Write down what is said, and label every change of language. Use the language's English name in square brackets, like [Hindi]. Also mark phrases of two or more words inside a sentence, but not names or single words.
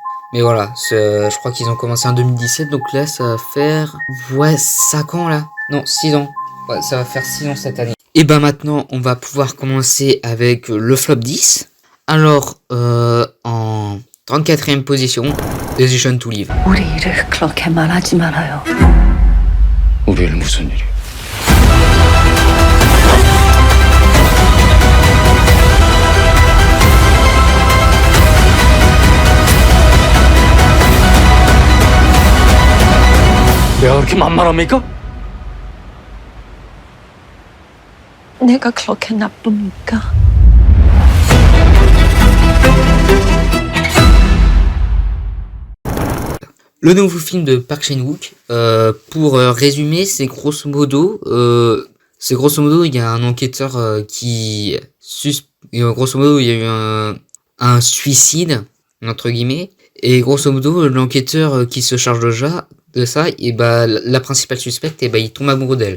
[French] Mais voilà, je crois qu'ils ont commencé en 2017, donc là, ça va faire, ouais, 5 ans, là. Non, 6 ans. Ouais, ça va faire 6 ans cette année. Et ben maintenant, on va pouvoir commencer avec le flop 10. Alors, en 34e position, Decision to Live. [Korean] 우리를 그렇게 말하지 말아요. 우리를 무슨 일이? 내가 그렇게 만만합니까? 내가 그렇게 나쁩니까? [French] Le nouveau film de Park Chan-wook, pour résumer, c'est grosso modo, il y a un enquêteur grosso modo, il y a eu un suicide, entre guillemets, et grosso modo, l'enquêteur qui se charge de ça, et bah la principale suspecte, et bah il tombe amoureux d'elle.